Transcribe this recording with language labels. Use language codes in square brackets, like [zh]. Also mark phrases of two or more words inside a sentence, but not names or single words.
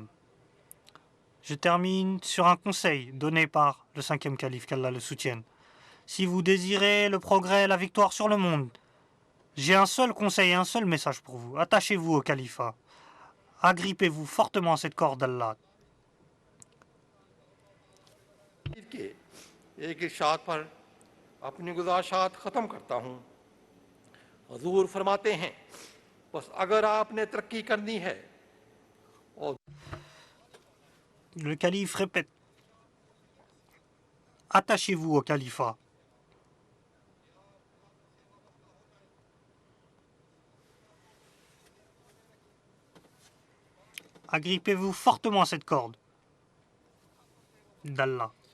[fr] Je termine sur un conseil donné par le 5e calife, qu'Allah le soutienne. Si vous désirez le progrès et la victoire sur le monde, j'ai un seul conseil et un seul message pour vous. Attachez-vous au califat. Agrippez-vous fortement à cette corde d'Allah. [ur] کے ایک ارشاد پر اپنی گزارشات ختم کرتا ہوں. حضور فرماتے ہیں، بس اگر آپ نے ترقی کرنی ہے اور [fr] Le calife répète: attachez-vous au califat. Agrippez-vous fortement à cette corde d'Allah.